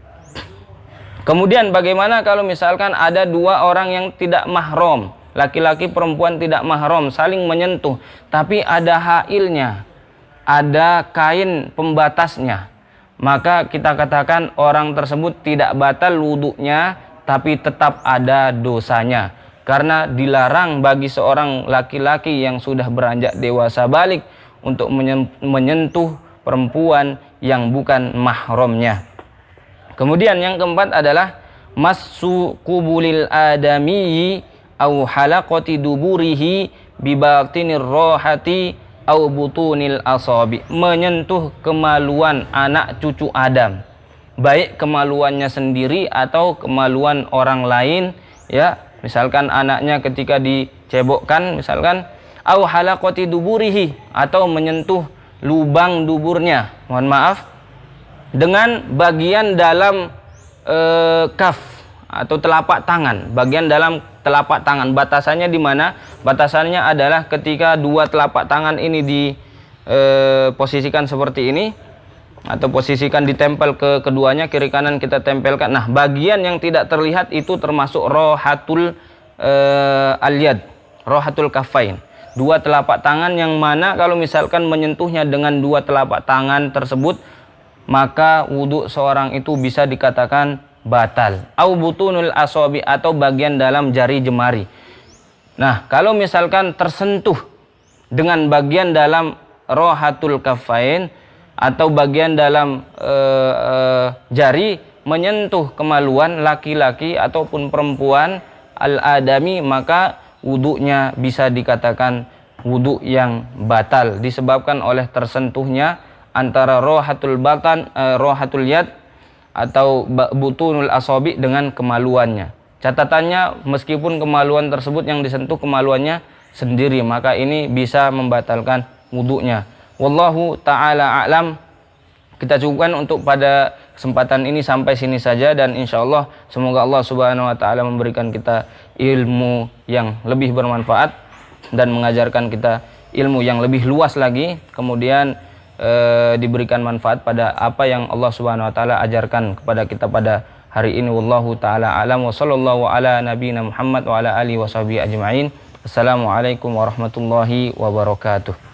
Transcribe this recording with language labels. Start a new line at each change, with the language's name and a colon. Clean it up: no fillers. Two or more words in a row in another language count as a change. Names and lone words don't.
Indonesian: Kemudian bagaimana kalau misalkan ada dua orang yang tidak mahram, laki-laki perempuan tidak mahram, saling menyentuh, tapi ada hailnya, ada kain pembatasnya, maka kita katakan orang tersebut tidak batal wudunya, tapi tetap ada dosanya. Karena dilarang bagi seorang laki-laki yang sudah beranjak dewasa balik untuk menyentuh perempuan yang bukan mahramnya. Kemudian yang keempat adalah
Arabic: مس قبل الآدمي أو حلقة دبره ببطن الراحة أو بطون الأصابع,
Indonesian: menyentuh kemaluan anak cucu Adam, baik kemaluannya sendiri atau kemaluan orang lain, ya. Misalkan anaknya ketika dicebokkan, misalkan
Arabic: أو حلقة دبره,
Indonesian: atau menyentuh lubang duburnya, mohon maaf, dengan bagian dalam kaf atau telapak tangan, bagian dalam telapak tangan. Batasannya di mana? Batasannya adalah ketika dua telapak tangan ini diposisikan seperti ini, atau posisikan ditempel ke keduanya, kiri kanan kita tempelkan. Nah, bagian yang tidak terlihat itu termasuk
Arabic: راحة اليد, راحة الكفين,
Indonesian: dua telapak tangan, yang mana kalau misalkan menyentuhnya dengan dua telapak tangan tersebut, maka wudhu seorang itu bisa dikatakan batal.
Arabic: أو بطون الأصابع,
Indonesian: atau bagian dalam jari jemari. Nah, kalau misalkan tersentuh dengan bagian dalam
Arabic: راحة الكفين
Indonesian: atau bagian dalam jari, menyentuh kemaluan laki-laki ataupun perempuan al-adami, maka wudhunya bisa dikatakan wudhu yang batal, disebabkan oleh tersentuhnya antara
Arabic: راحة البطن, راحة اليد
Indonesian: atau
Arabic: بطون الأصابع
Indonesian: dengan kemaluannya. Catatannya, meskipun kemaluan tersebut yang disentuh kemaluannya sendiri, maka ini bisa membatalkan wudhunya.
Arabic: والله تعالى أعلم.
Indonesian: Kita cukupkan untuk pada kesempatan ini sampai sini saja, dan
Arabic: إن شاء الله
Indonesian: semoga
Arabic: الله سبحانه وتعالى
Indonesian: memberikan kita ilmu yang lebih bermanfaat dan mengajarkan kita ilmu yang lebih luas lagi, kemudian diberikan manfaat pada apa yang
Arabic: الله سبحانه وتعالى
Indonesian: ajarkan kepada kita pada hari ini.
Arabic: والله تعالى أعلم وصلى الله على نبينا محمد وعلى آله وصحبه أجمعين. السلام عليكم ورحمة الله وبركاته.